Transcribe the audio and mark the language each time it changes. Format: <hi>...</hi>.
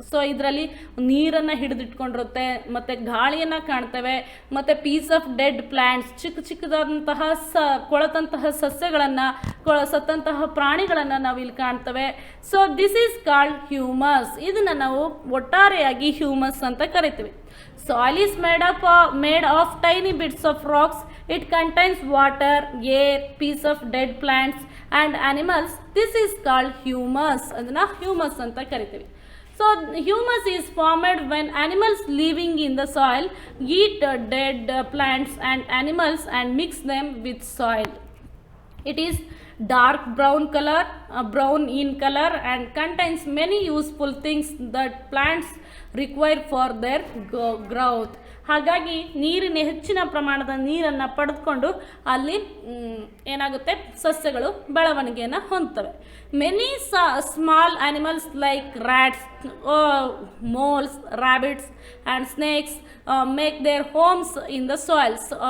<kn>So ಇದರಲ್ಲಿ ನೀರನ್ನು ಹಿಡಿದಿಟ್ಕೊಂಡಿರುತ್ತೆ, ಮತ್ತು ಗಾಳಿಯನ್ನು ಕಾಣ್ತೇವೆ, ಮತ್ತು</kn> <en>piece of dead plants,</en> <kn>ಚಿಕ್ಕದಾದಂತಹ ಕೊಳೆತಂತಹ ಸಸ್ಯಗಳನ್ನು, ಸತ್ತಂತಹ ಪ್ರಾಣಿಗಳನ್ನು ನಾವು ಇಲ್ಲಿ ಕಾಣ್ತೇವೆ.</kn> <en>So this is called humus.</en> <kn>ಇದನ್ನು ನಾವು ಒಟ್ಟಾರೆಯಾಗಿ ಹ್ಯೂಮಸ್ ಅಂತ ಕರಿತೀವಿ.</kn> <en>Soil is made of tiny bits of rocks. It contains water, air, piece of dead plants and animals. This is called humus.</en> <kn>ಅದನ್ನ humus ಅಂತ ಕರಿತೀವಿ.</kn> <en>So humus is formed when animals living in the soil eat dead plants and animals and mix them with soil. It is dark brown in color and contains many useful things that plants require for their growth.</en> <kn>ಹಾಗಾಗಿ ಹೆಚ್ಚಿನ ಪ್ರಮಾಣದ ನೀರನ್ನು ಪಡೆದುಕೊಂಡು ಅಲ್ಲಿ ಏನಾಗುತ್ತೆ, ಸಸ್ಯಗಳು ಬೆಳವಣಿಗೆಯನ್ನು ಹೊಂದ್ತವೆ.</kn> <en>Many small animals like rats, moles, rabbits and snakes make their homes in the soils.</en>